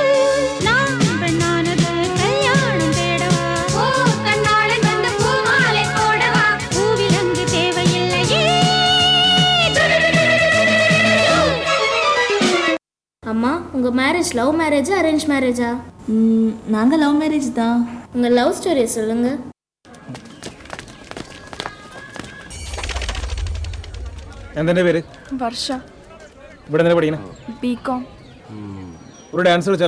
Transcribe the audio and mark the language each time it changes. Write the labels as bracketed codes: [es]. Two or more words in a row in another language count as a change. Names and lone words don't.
[ta] நான் பெண்ணானது கல்யாணம் தேடவா, ஓ கண்ணாளன் வந்து பூமாலை போடவா, பூவிலங்கு தேவையில்லையே. அம்மா, உங்க [en] marriage love marriage-a arrange marriage-a? [ta] நாங்க [en] love marriage [ta] தான். உங்க [en] love story-ai [ta] சொல்லுங்க. [ml] എന്തെൻ്റെ പേര്? വർഷ. ഇവിടെ എന്തിനാ പഠിക്കണേ? ബികോം. ഒരു ഡാൻസ് കളിച്ചാലോ?